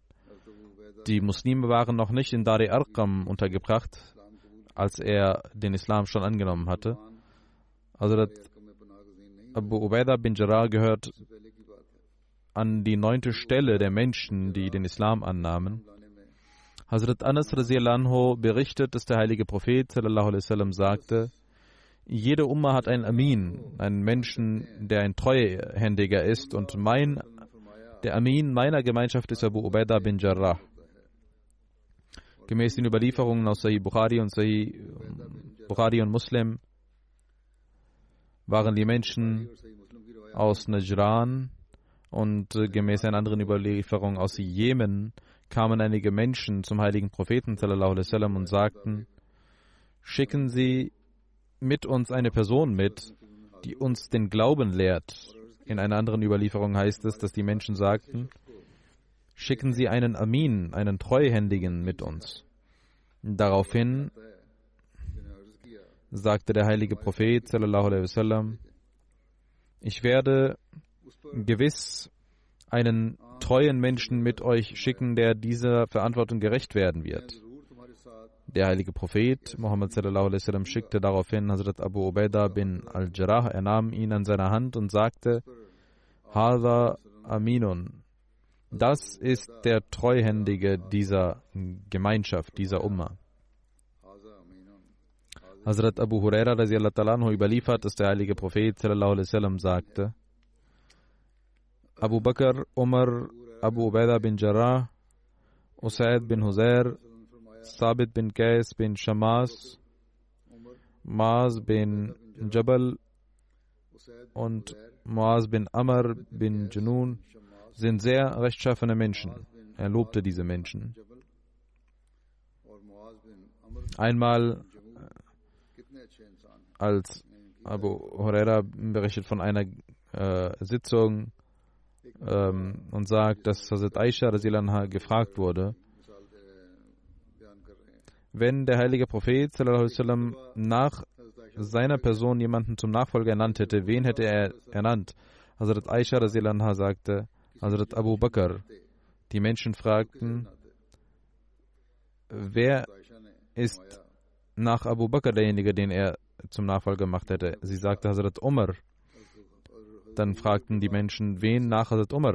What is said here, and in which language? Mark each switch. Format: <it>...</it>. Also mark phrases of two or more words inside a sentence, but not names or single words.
<de>Die Muslime waren noch nicht in Dar Arqam untergebracht, als er den Islam schon angenommen hatte. Hazrat Abu Ubaidah bin Jarrah gehört an die 9. Stelle der Menschen, die den Islam annahmen. Hazrat Anas</de> <ar>رضي الله عنه</ar> <de>berichtet, dass der heilige Prophet</de> <ar>صلى الله عليه وسلم</ar> <de>sagte: Jede Umma hat einen Amin, einen Menschen, der ein Treuhändiger ist, und der Amin meiner Gemeinschaft ist Abu Ubaidah bin Jarrah. Gemäß den Überlieferungen aus Sahih Bukhari und Muslim waren die Menschen aus Najran und gemäß einer anderen Überlieferung aus Jemen kamen einige Menschen zum heiligen Propheten</de> <ar>صلى الله عليه وسلم</ar> <de>und sagten: Schicken Sie mit uns eine Person mit, die uns den Glauben lehrt. In einer anderen Überlieferung heißt es, dass die Menschen sagten: Schicken Sie einen Amin, einen Treuhändigen mit uns. Daraufhin sagte der heilige Prophet</de> <ar>صلى الله عليه وسلم:</ar> <de>Ich werde gewiss einen treuen Menschen mit euch schicken, der dieser Verantwortung gerecht werden wird. Der heilige Prophet Muhammad</de> <ar>صلى الله عليه وسلم</ar> <de>schickte daraufhin Hazrat Abu Ubaidah bin al-Jarrah. Er nahm ihn an seine Hand und sagte:</de> <ar>هذا أمين.</ar> <de>Das ist der Treuhändige dieser Gemeinschaft, dieser Umma. Hazrat Abu Huraira</de> <ar>رضي الله تعالى عنه</ar> <de>überliefert, dass der heilige Prophet</de> <ar>صلى الله عليه وسلم</ar> <de>sagte: Abu Bakr, Umar, Abu Ubaidah bin Jarrah, Usaid bin Huzair, Sabit bin Qais bin Shammas, Maaz bin Jabal und Muaz bin Amr bin Junun sind sehr rechtschaffene Menschen. Er lobte diese Menschen. Einmal, als Abu Huraira berichtet von einer Sitzung und sagt, dass Hazrat Aisha</de> <ar>رضي الله عنها</ar> <de>gefragt wurde, wenn der heilige Prophet</de> <ar>صلى الله عليه وسلم</ar> <de>nach seiner Person jemanden zum Nachfolger ernannt hätte, wen hätte er ernannt? Hazrat Aisha</de> <ar>رضي الله عنها</ar> <de>sagte, Hazrat Abu Bakr. Die Menschen fragten, wer ist nach Abu Bakr derjenige, den er zum Nachfolger gemacht hätte? Sie sagte Hazrat Umar. Dann fragten die Menschen, wen nach Hazrat Umar?</de>